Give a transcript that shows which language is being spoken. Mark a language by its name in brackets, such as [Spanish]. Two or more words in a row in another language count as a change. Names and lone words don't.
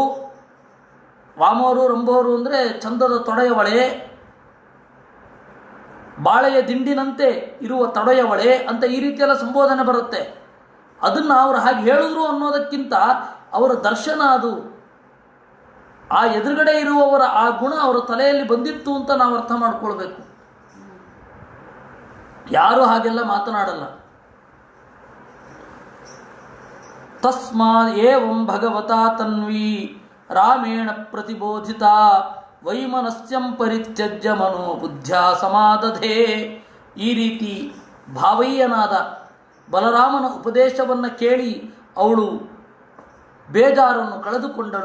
[Sanskrit] ವಾಮೋರು ರಂಭೋರು [Kannada] ಅಂದರೆ ಚಂದದ ತೊಡೆಯವಳೆ, ಬಾಳೆಯ ದಿಂಡಿನಂತೆ ಇರುವ ತೊಡೆಯವಳೆ ಅಂತ ಈ ರೀತಿಯೆಲ್ಲ ಸಂಬೋಧನೆ ಬರುತ್ತೆ. ಅದನ್ನು ಅವರು ಹಾಗೆ ಹೇಳಿದ್ರು ಅನ್ನೋದಕ್ಕಿಂತ ಅವರ ದರ್ಶನ ಅದು. ಆ ಎದುರುಗಡೆ ಇರುವವರ ಆ ಗುಣ ಅವರ ತಲೆಯಲ್ಲಿ ಬಂದಿತ್ತು ಅಂತ ನಾವು ಅರ್ಥ ಮಾಡ್ಕೊಳ್ಬೇಕು. ಯಾರೂ ಹಾಗೆಲ್ಲ ಮಾತನಾಡಲ್ಲ. [Sanskrit] ತಸ್ಮಾತ್ ಏವಂ ಭಗವತಾ ತನ್ವಿ ರಾಮೇಣ ಪ್ರತಿಬೋಧಿತ ವೈಮನಸ್ಯಂ ಪರಿತ್ಯಜ್ಯ ಮನೋಬುದ್ಧ್ಯಾ ಸಮಾದಧೆ. [Kannada] ಈ ರೀತಿ ಭಾವಯ್ಯನಾದ ಬಲರಾಮನ ಉಪದೇಶವನ್ನು ಕೇಳಿ ಅವಳು ಬೇಜಾರನ್ನು ಕಳೆದುಕೊಂಡಳು.